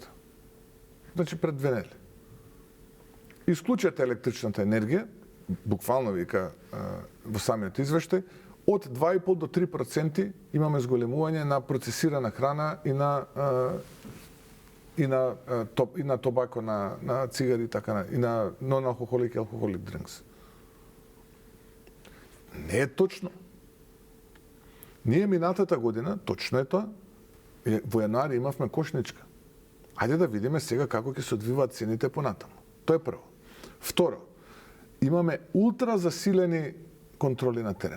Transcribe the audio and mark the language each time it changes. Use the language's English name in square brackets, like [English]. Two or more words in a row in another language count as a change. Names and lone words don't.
[Macedonian] Значи пред 2 недели. Исклучете електричната енергија, буквално вика во самиот извештај, од 2,5 до 3% имаме зголемување на процесирана храна и на и на тобако, на цигари и така, и на non-alcoholic и [English] alcoholic drinks. [Macedonian] Не е точно. Ние минатата година, точно е тоа, во јануари имавме кошничка. Ајде да видиме сега како ќе се одвиваат цените понатаму. Тоа е прво. Второ, имаме ултра засилени контроли на терен.